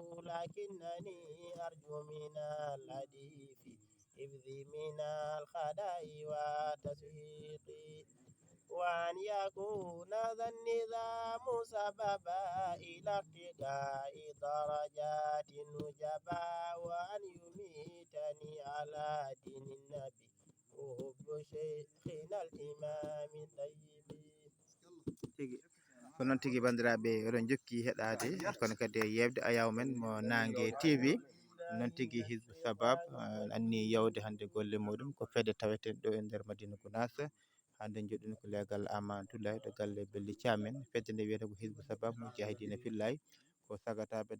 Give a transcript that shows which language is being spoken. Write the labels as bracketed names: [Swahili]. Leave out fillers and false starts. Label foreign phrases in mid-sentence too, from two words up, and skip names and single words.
[Arabic] لكنني أرجو من الحديث حفظي من الخداع وتسويق وأن يكون ذا النظام سببا إلى ارتقاء درجات النجبا وأن يميتني على دين النبي وحب شيخنا الإمام الطيب [Fula] tigi ko noon tigi bandiraɓe oɗon jokki heɗade kono kadi e yewde ayaw men mo Nangue TV noon tigi Hizbu Sabab anni yewde hande golle muɗum ko fedde taweten ɗo e nder Madina Gounass hande joɗɗen ko legal Amanatoulaye ɗo galle Belli Thiamen fedde nde wiyete ko Hizbu Sabab [Arabic] مجاهدين في الله [Fula] ko sagataɓe